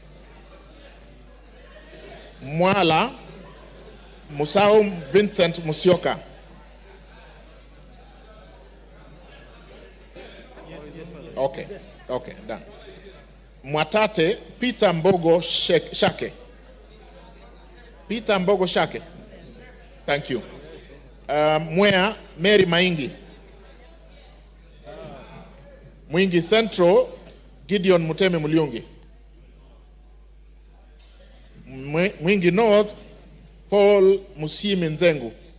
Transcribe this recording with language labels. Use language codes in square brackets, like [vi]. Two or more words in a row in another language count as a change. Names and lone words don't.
[en] Mwala Musau Vincent Musioka. Okay, done. Mwatate Peter Mbogo Shake. Peter Mbogo Shake. Thank you. Mwea Mary Maingi. Mwingi Central Gideon Muteme Mulyungi. Mwingi North Paul Musimi Nzengu.